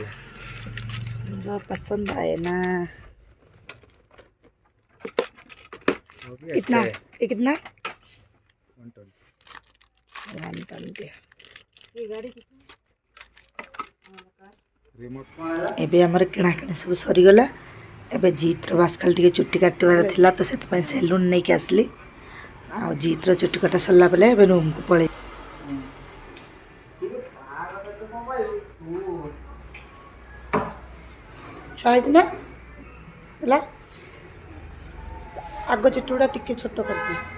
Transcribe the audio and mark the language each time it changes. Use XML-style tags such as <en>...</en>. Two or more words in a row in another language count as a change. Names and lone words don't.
<hi>जो पसंद आए ना। कितना ये कितना? 120। 120। ये गाड़ी कितनी? रिमोट</hi> <or>ଏବେ ଆମର କିଣାକିଣି ସବୁ ସରିଗଲା। ଏବେ ଜିତ୍ର ବାସ୍ ଖାଲି ଟିକେ ଚୁଟି କାଟିବାର ଥିଲା ତ ସେଥିପାଇଁ ସେଲୁନ୍ ନେଇକି ଆସିଲି। ଆଉ ଜିତ୍ର ଚୁଟି କଟା ସରିଲା ପରେ ଏବେ ରୁମ୍କୁ ପଳେଇ ଛୁଆ ହେଇଥିଲା ହେଲା ଆଗ ଚୁଟି ଗୁଡ଼ା ଟିକେ ଛୋଟ କରିଦିଏ।</or>